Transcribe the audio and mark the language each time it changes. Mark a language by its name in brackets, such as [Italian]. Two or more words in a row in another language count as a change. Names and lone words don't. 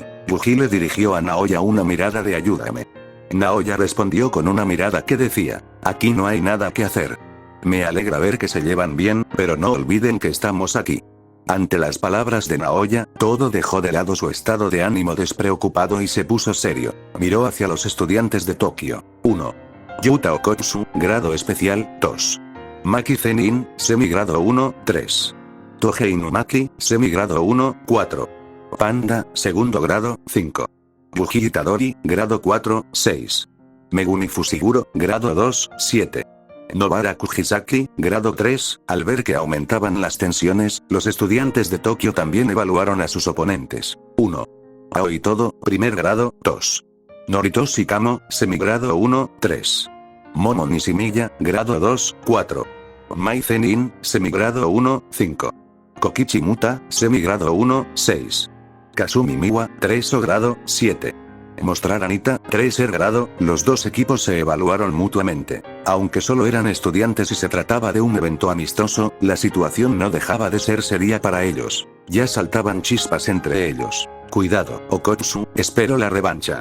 [Spanish] Yuji le dirigió a Naoya una mirada de ayúdame. Naoya respondió con una mirada que decía, aquí no hay nada que hacer. Me alegra ver que se llevan bien, pero no olviden que estamos aquí. Ante las palabras de Naoya, todo dejó de lado su estado de ánimo despreocupado y se puso serio. Miró hacia los estudiantes de Tokio. 1. Yuta Okotsu, grado especial, 2. Maki Zenin, semigrado 1, 3. Tohei Inumaki, semigrado 1, 4. Panda, segundo grado, 5. Yuji Itadori, grado 4, 6. Megumi Fushiguro, grado 2, 7. Nobara Kujisaki, grado 3, al ver que aumentaban las tensiones, los estudiantes de Tokio también evaluaron a sus oponentes. 1. Aoi Todo, primer grado, 2. Noritoshi Kamo, semigrado 1, 3. Momo Nishimiya, grado 2, 4. Mai Zenin, semigrado 1, 5. Kokichi Muta, semigrado 1, 6. Kazumi Miwa, 3 o grado, 7. Mostrar Anita, 3 grado. Los dos equipos se evaluaron mutuamente. Aunque solo eran estudiantes y se trataba de un evento amistoso, la situación no dejaba de ser seria para ellos. Ya saltaban chispas entre ellos. Cuidado, Okotsu, espero la revancha.